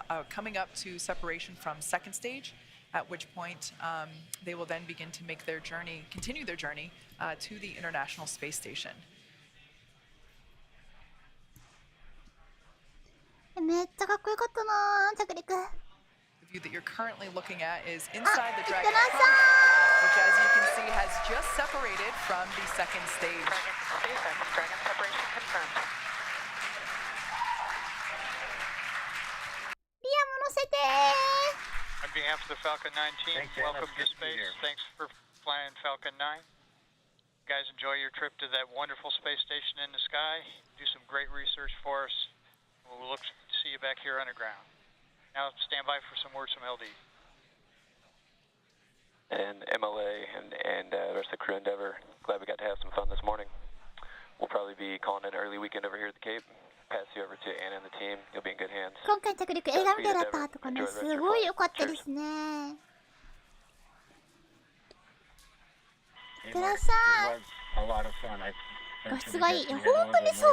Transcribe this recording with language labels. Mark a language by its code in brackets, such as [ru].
[en] coming up to separation from second stage at which point they will then begin to make their journey, continue their journey to the International Space Station. [ja] めっちゃかっこよかったな着陸。 [en] The view that you're currently looking at is inside the Dragon, which, as you can see, has just separated from the second stage. Dragon separation confirmed. [ja] リアも乗せて [en] On behalf of the Falcon 9 team, Thanks, Jen. welcome to That's good to be space. here. Thanks for flying Falcon 9. You guys enjoy your trip to that wonderful space station in the sky. Do some great research for us. We'll look to see you back here underground. Now stand by for some words from LD. And MLA and the rest of the crew Endeavor, glad we got to have some fun this morning. We'll probably be calling it an early weekend over here at the Cape. Pass you over to Anna and the team. You'll be in good hands. [ja] 今回着陸映画みたいだったとかね、すごい良かったですね。いってらっしゃい。 [en] A lot of fun. I [ja] 画質がいい。いや、本当にそう。